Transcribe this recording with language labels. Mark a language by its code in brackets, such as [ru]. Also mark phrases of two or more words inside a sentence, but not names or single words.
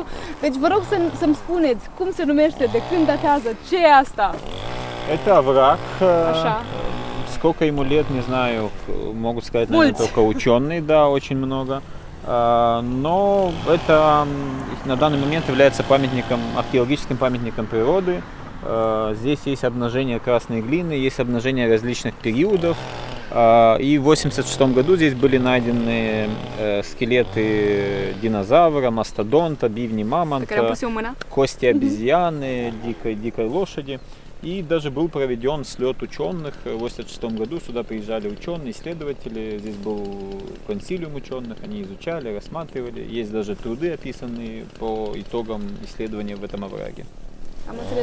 [ro] Deci vă rog să-mi spuneți cum se numește, de când datează, ce e asta? [ru] Это овраг. [ro] Așa. [ru] Сколько ему лет, не знаю, могут сказать, наверное, только ученые, да, очень много. Но это на данный момент является памятником, археологическим памятником природы. Здесь есть обнажение красной глины, есть обнажение различных периодов. И в 1986 году здесь были найдены скелеты динозавра, мастодонта, бивни [ro] Pe care am [ru] мамонта, [ro] pus eu mâna. [ru] кости обезьяны, дикой лошади. И даже был проведен слет ученых. В 1986 году сюда приезжали ученые, исследователи. Здесь был консилиум ученых, они изучали, рассматривали. Есть даже труды, описанные по итогам исследования в этом овраге. [ro] Am înțeles.